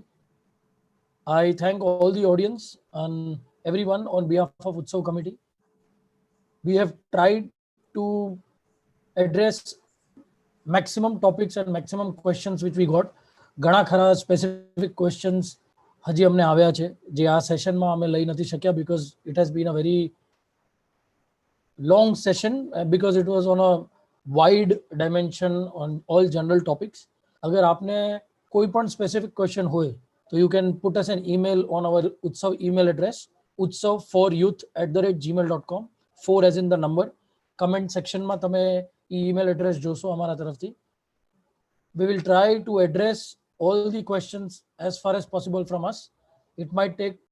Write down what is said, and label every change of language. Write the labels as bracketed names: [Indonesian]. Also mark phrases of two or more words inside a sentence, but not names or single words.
[English] I thank all the audience and everyone on behalf of Utsav committee. We have tried to address maximum topics and maximum questions which we got. [Gujarati] ઘણા ખરા [English] specific questions [Gujarati] હજી અમને આવ્યા છે જે આ સેશનમાં અમે લઈ નથી શક્યા [English] because it has been a very long session because it was on a wide dimension on all general topics. [Gujarati] અગર આપને કોઈ પણ [English] specific question હોય so you can put us an email on our Utsav email address utsav4youth@gmail.com. 4 as in the number. Comment section [Gujarati] માં તમે [English] email address [Gujarati] જોશો અમારા તરફથી. [English] We will try to address all the questions as far as possible from us. It might take